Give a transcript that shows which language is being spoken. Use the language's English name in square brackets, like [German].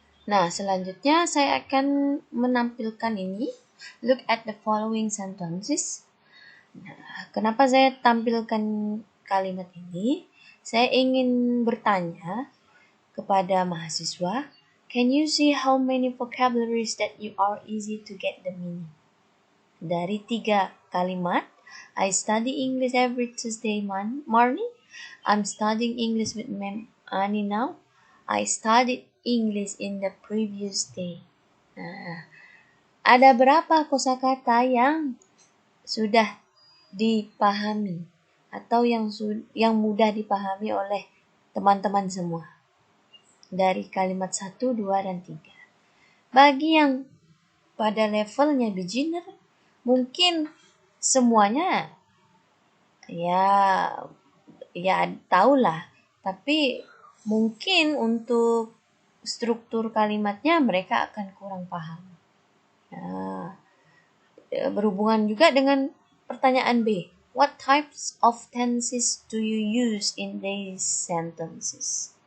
[Indonesian] Nah, selanjutnya saya akan menampilkan ini. [English] Look at the following sentences. [Indonesian] Nah, kenapa saya tampilkan kalimat ini? Saya ingin bertanya kepada mahasiswa, [English] can you see how many vocabularies that you are easy to get the meaning? [Indonesian] Dari 3 kalimat, [English] I study English every Tuesday morning. I'm studying English with Ma'am Annie now. I studied English in the previous day. [Indonesian] Nah, ada berapa kosakata yang sudah dipahami atau yang mudah dipahami oleh teman-teman semua dari kalimat 1, 2, dan 3. Bagi yang pada levelnya beginner, mungkin semuanya ya tahulah, tapi mungkin untuk struktur kalimatnya mereka akan kurang paham. Nah, berhubungan juga dengan pertanyaan B. [English] What types of tenses do you use in these sentences?